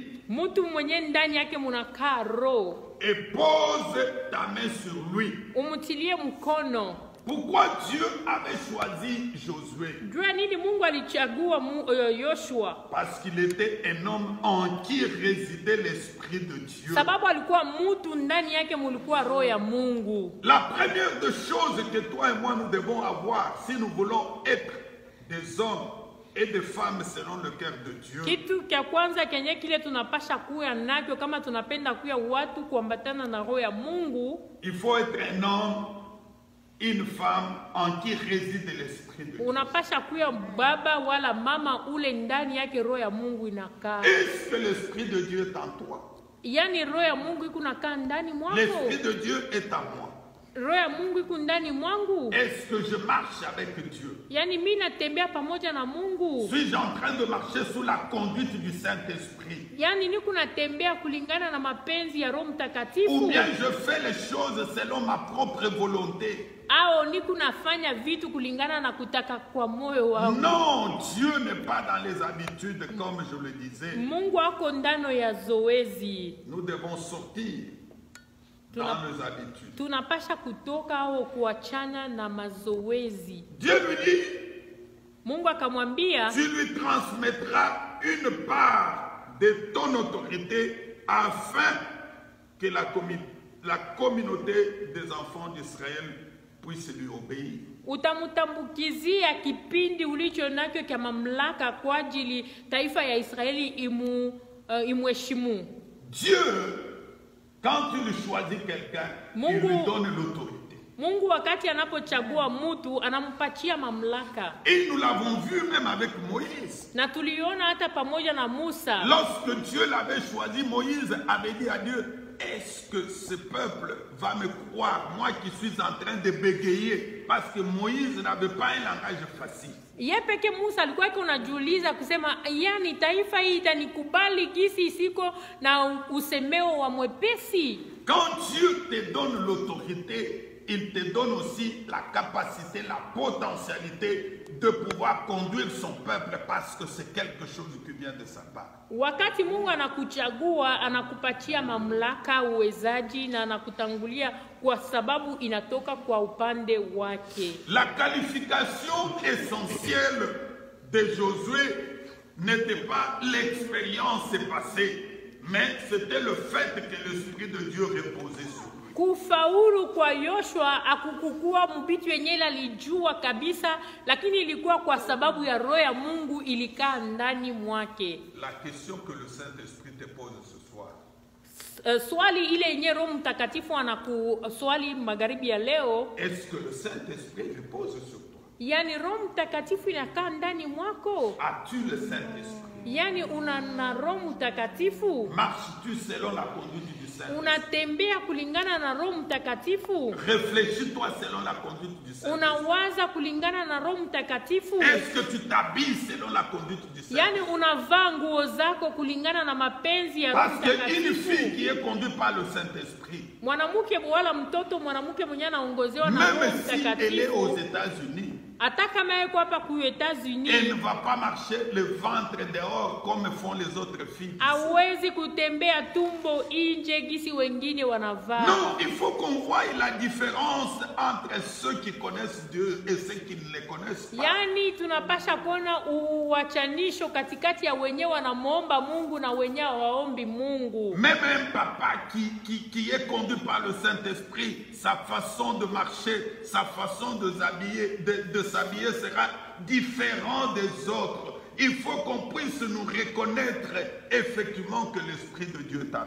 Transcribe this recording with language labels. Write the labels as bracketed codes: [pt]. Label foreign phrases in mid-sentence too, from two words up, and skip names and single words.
[sw] mtu mwenye ndani yake munakaa roho, [fr] et pose ta main sur lui. [sw] umutilie mkono. [fr] Pourquoi Dieu avait choisi Josué? [sw] Jua nini Mungu alichagua Yoshua? [fr] Parce qu'il était un homme en qui résidait l'esprit de Dieu. [sw] Sababu alikuwa mtu ndani yake mulikuwa roho ya Mungu. [fr] La première des choses que toi et moi nous devons avoir si nous voulons être des hommes et des femmes selon le cœur de Dieu, [sw] Kitu kia kwanza kenye kile tunapasha kuya nakyo kama tunapenda kuya watu kuambatana na roho ya Mungu, [fr] il faut être un homme, une femme en qui réside l'esprit de Dieu. [sw] unapasha kuya baba wala mama ule ndani yake roho ya Mungu inakaa. [fr] Est-ce que l'esprit de Dieu est en toi? [sw] Yani roho ya Mungu iko nakaa ndani mwako. [fr] L'esprit de Dieu est en moi. [sw] Roho ya Mungu iko ndani mwangu. [fr] Est-ce que je marche avec Dieu? [sw] Yani mimi natembea pamoja na Mungu. [fr] Suis-je en train de marcher sous la conduite du Saint-Esprit? [sw] Yani niko natembea kulingana na mapenzi ya Roho Mtakatifu. [fr] Ou bien je fais les choses selon ma propre volonté? [sw] Ao niko nafanya vitu kulingana na kutaka kwa moyo wangu. [fr] Non, Dieu n'est pas dans les habitudes comme je le disais. [sw] Mungu ako ndano ya zoezi. [fr] Nous devons sortir dans nos habitudes. [sw] Tunapasha kutoka au kuachana na mazoezi. [fr] Dieu lui dit, [sw] Mungu akamwambia, [fr] tu lui transmettras une part de ton autorité afin que la communauté des enfants d'Israël puisse lui obéir. [sw] utamutambukizia kipindi ulicho nacho kya mamlaka kwa ajili taifa ya Israeli imheshimu. [fr] Dieu, quand il choisit quelqu'un, il lui donne l'autorité. [sw] Mungu wakati anapochagua mtu anampatia mamlaka. [fr] Et nous l'avons vu même avec Moïse. [sw] Na tuliona hata pamoja na Musa. [fr] Lorsque Dieu l'avait choisi, Moïse avait dit à Dieu, est-ce que ce peuple va me croire, moi qui suis en train de bégayer, parce que Moïse n'avait pas un langage facile. [sw] Yeye peke Musa alikuwa unajiuliza kusema yani taifa hii itanikubali gisi isiko na usemeo wa mwepesi. [fr] Quand Dieu te donne l'autorité, il te donne aussi la capacité, la potentialité de pouvoir conduire son peuple parce que c'est quelque chose qui vient de sa part. [sw] Wakati Mungu anakuchagua, anakupatia mamlaka, uwezaji na anakutangulia kwa sababu inatoka kwa upande wake. [fr] La qualification essentielle de Josué n'était pas l'expérience passée, mais c'était le fait que l'Esprit de Dieu reposait sur lui. [sw] Kufaulu kwa Yoshua akukukua mbitu yenye alijua kabisa, lakini ilikuwa kwa sababu ya roho ya Mungu ilikaa ndani mwake. [fr] La question que le Saint-Esprit te pose ce soir. [sw] Swali ile yenye Roho Mtakatifu anakuswali magharibi ya leo, [fr] est-ce que le Saint-Esprit repose sur toi? [sw] Yani Roho Mtakatifu inakaa ndani mwako? [fr] As-tu le Saint-Esprit? [sw] Yani una Roho Mtakatifu? [fr] Marches-tu selon la conduite du Saint-Esprit? [sw] Unatembea kulingana na Roho Mtakatifu? [fr] Réfléchis-toi selon la conduite du Saint-Esprit. [sw] Unawaza kulingana na Roho Mtakatifu? [fr] Est-ce que tu t'habilles selon la conduite du Saint-Esprit? [sw] Yani unavaa nguo zako kulingana na mapenzi ya Roho Mtakatifu? [fr] Parce qu'une fille qui est conduite par le Saint-Esprit, [sw] mwanamke wala mtoto mwanamke mwenye anaongozewa na Roho [fr] même si elle est aux [sw] Mtakatifu, [fr] États-Unis, [sw] hata kama yako hapa ku États-Unis, [fr] elle ne va pas marcher le ventre dehors comme font les autres filles. [sw] hawezi kutembea tumbo nje gisi wengine wanavaa. [fr] Non, il faut qu'on voie la différence entre ceux qui connaissent Dieu et ceux qui ne le connaissent pas. [sw] Yani tunapasha kuona uwachanisho katikati ya wenye wanamuomba Mungu na wenye hawaombi Mungu. [fr] Même un papa qui est conduit par le Saint-Esprit, sa façon de marcher, sa façon de s'habiller sera différente des autres. Il faut qu'on puisse nous reconnaître effectivement que l'Esprit de Dieu t'aime.